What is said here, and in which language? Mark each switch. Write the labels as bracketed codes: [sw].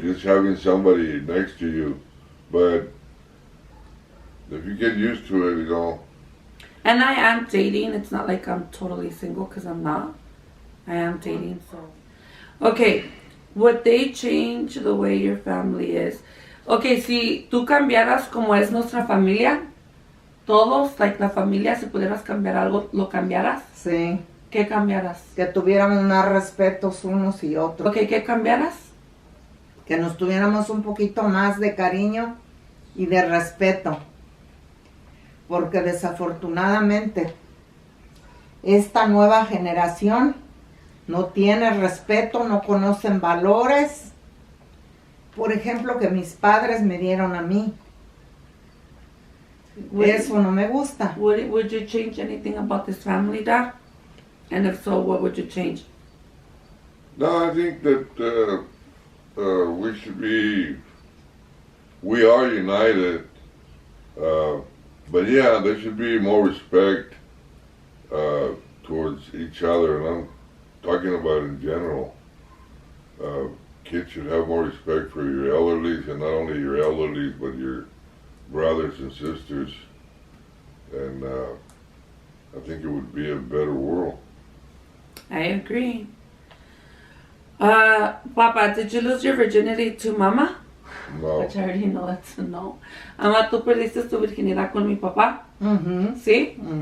[en] just having somebody next to you, but if you get used to it, And I am dating. It's not like I'm totally single, because I'm not. I am dating, so. Okay, would they change the way your family is? [es] Okay, si tú cambiaras como es nuestra familia, todos, like la familia, si pudieras cambiar algo, ¿lo cambiaras? Sí, ¿Qué cambiaras? que tuviéramos más respetos unos y otros. Ok, ¿qué cambiaras? Que nos tuviéramos un poquito más de cariño y de respeto. Porque desafortunadamente esta nueva generación no tiene respeto, no conocen valores. Por ejemplo, que mis padres me dieron a mí. Eso no me gusta. [en] Would you change anything about this family, Dad? And if so, what would you change? No, I think that we are united, but yeah, there should be more respect towards each other, and I'm talking about in general. Kids should have more respect for your elderlies, and not only your elderlies, but your brothers and sisters, and I think it would be a better world. I agree. Papa, did you lose your virginity to Mama? No. Which I already know that's a no. [es] Ama, ¿tú perdiste tu virginidad con mi papá? ¿Sí?